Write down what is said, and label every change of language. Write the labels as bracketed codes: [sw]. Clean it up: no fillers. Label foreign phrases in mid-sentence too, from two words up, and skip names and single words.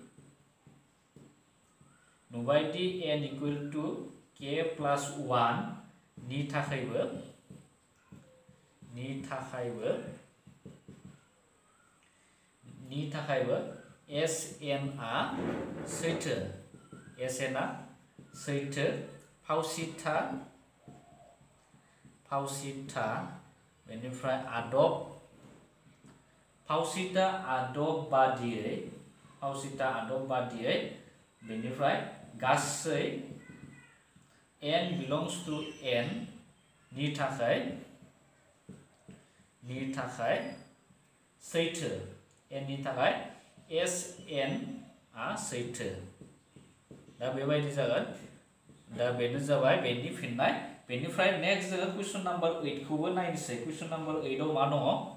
[en] n equal to k+1 [brx] नि थाखायबो SN आ सैथो फावसिथा बेनिफ्राय आदब बादियै बेनिफ्राय गासै [en] n belongs to n [brx] नि थाखाय सैथो n नि थाखाय SN आ सैथो दा बेबायदि जागोन दा बेनो जाबाय बेनि फिननाय बेनिफ्राय नेक्स्ट जोङो [en] question number 8 [brx] खौबो नायनोसै [en] question number 8 [brx] आव मा दङ